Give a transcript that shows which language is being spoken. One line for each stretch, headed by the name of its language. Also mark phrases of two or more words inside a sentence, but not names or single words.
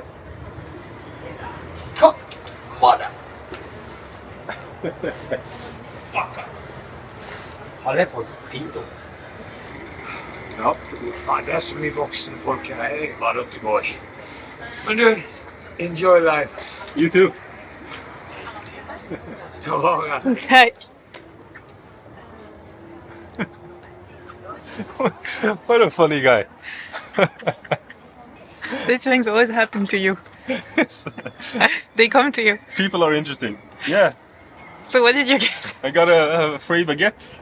Norwegian: Takk, mother. Fuck. Har det faktisk dritdom? Ja. Det er så mye voksne folk her. Jeg bare ikke går. Men du,
English: enjoy life. You too.
Norwegian: Ta vare. Takk.
English: What a funny guy. These things always happen to you. They come to you. People are interesting. Yeah. So what did you get? I got a free baguette.